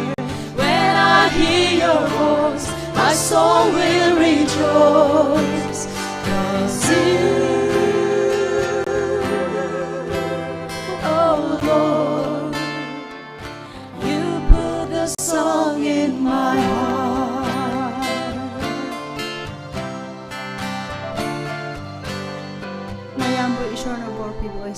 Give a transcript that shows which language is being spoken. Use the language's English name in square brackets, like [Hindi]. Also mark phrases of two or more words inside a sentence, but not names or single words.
[English] When I hear your voice, my soul will rejoice, 'cause you, oh Lord, you put the song in my heart. [Manipuri] Mayambo ishorna borpi voice.